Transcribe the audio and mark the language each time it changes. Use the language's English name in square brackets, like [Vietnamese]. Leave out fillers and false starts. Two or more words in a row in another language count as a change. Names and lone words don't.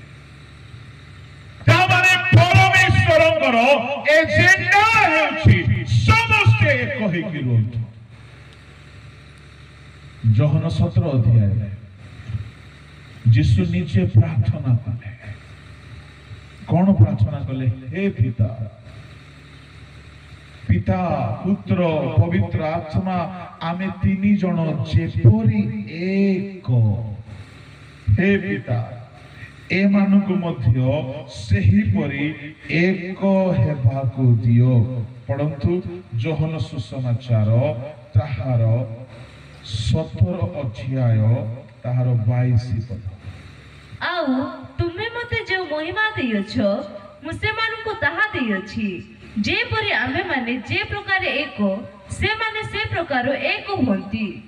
[Odia] ତାମାନେ ପରମେଶ୍ୱରଙ୍କର ଏଜେଣ୍ଡା ହେଉଛି ସମସ୍ତେ ଏକ ହେଇକି ରୁହନ୍ତୁ। ଯୋହନ 17 ଅଧ୍ୟାୟରେ ଯୀଶୁ ନିଜେ ପ୍ରାର୍ଥନା କଲେ। କଣ ପ୍ରାର୍ଥନା କଲେ? ହେ ପିତା, ପିତା ପୁତ୍ର ପବିତ୍ର ଆତ୍ମା ଆମେ 3 ଜଣ ଯେପରି ଏକ। ହେ ପିତା এମାନଙ୍କୁ ମଧ୍ୟ ସେହିପରି ଏକ ହେବାକୁ ଦିଅ। ପଢନ୍ତୁ ଯୋହନ ସୁସମାଚାର ତାହାର 17 ଅଧ୍ୟାୟ ତାହାର 22 ପଦ। ଆଉ ତୁମେ ମୋତେ ଯେଉଁ ମହିମା ଦେଇଅଛ ମୁଁ ସେମାନଙ୍କୁ ତାହା ଦେଇଅଛି, ଯେପରି ଆମେମାନେ ଯେ ପ୍ରକାର ଏକ ସେମାନେ ସେ ପ୍ରକାର ଏକ ହୁଅନ୍ତି।